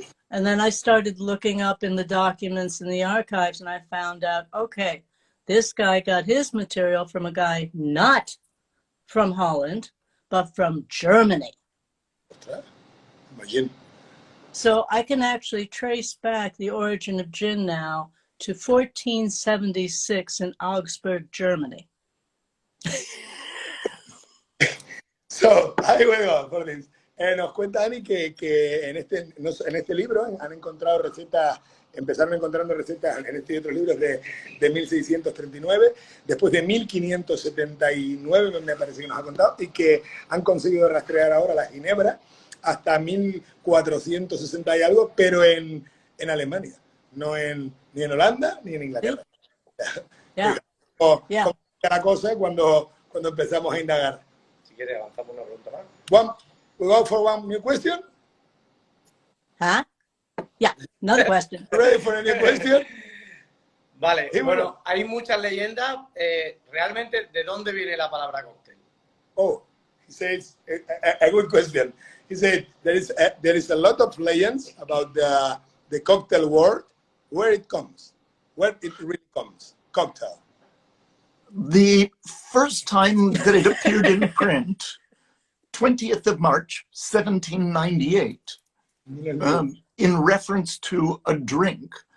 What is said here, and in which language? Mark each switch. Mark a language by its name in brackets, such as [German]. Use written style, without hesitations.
[English] And then I started looking up in the documents in the archives and I found out, okay, this guy got his material from a guy not from Holland, but from Germany. Imagine. So I can actually trace back the origin of gin now to 1476 in Augsburg, Germany. [Spanish] So, ahí bueno, por this. Nos cuenta Ani que en este libro han encontrado recetas, empezaron encontrando recetas en este y otros libros de 1639, después de 1579 me parece que nos ha contado, y que han conseguido rastrear ahora la ginebra hasta 1460 y algo, pero en Alemania, no ni en Holanda ni en Inglaterra. [English] Yeah. [Spanish] Como la cosa cuando empezamos a indagar. Si quieres avanzamos una pregunta más. [English] We go for one new question. Huh? Yeah, another question. Ready for a new question? [Spanish] Vale, [English] He [Spanish] bueno, [English] will- [Spanish] hay muchas leyendas. Realmente, ¿de dónde viene la palabra cóctel? [English] Oh, he says a good question. He said there is a lot of legends about the cocktail word, where it comes, where it really comes. Cocktail. The first time that it appeared in print, 20th of March, 1798, in reference to a drink.